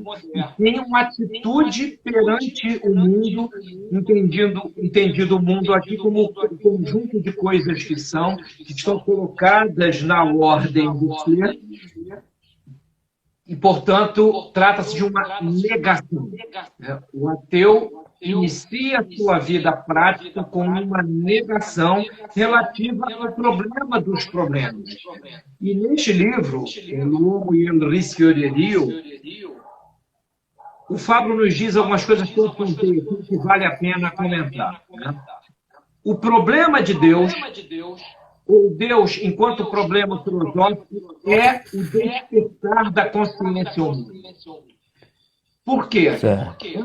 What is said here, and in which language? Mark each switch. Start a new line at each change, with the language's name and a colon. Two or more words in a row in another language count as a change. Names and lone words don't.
Portuguese: E tem uma atitude perante o mundo, entendido o mundo aqui como um conjunto de coisas que estão colocadas na ordem do ser, e, portanto, trata-se de uma negação. O ateu inicia a sua vida prática com uma negação relativa ao problema dos problemas. E neste livro, L'uomo e il rischio di Dio, o Fábio nos diz algumas coisas que eu apontei aqui que vale a pena comentar. O problema de Deus, ou Deus enquanto problema filosófico, é o despertar da consciência humana. Por quê? Certo.